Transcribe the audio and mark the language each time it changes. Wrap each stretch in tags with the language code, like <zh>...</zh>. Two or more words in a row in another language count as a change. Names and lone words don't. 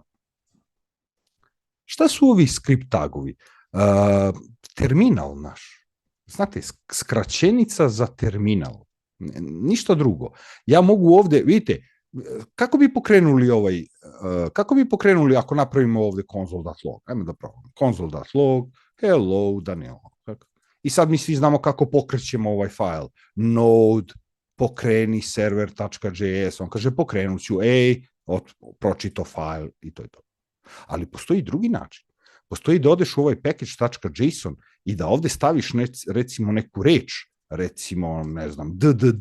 <sr>Šta su ovi script tagovi? Terminal naš. Znate, skraćenica za terminal. Ništa drugo. Ja mogu ovde, vidite, kako bi pokrenuli ako napravimo ovde console.log? Ajmo da probamo. Console.log, hello, Danilo. I sad mi svi znamo kako pokrećemo ovaj file. Node, pokreni server.js. On kaže, pokrenut ću, pročito file i to je to. Ali postoji drugi način. Postoji da odeš u ovaj package.json i da ovde staviš recimo neku reč, recimo, ne znam, ddd.</sr>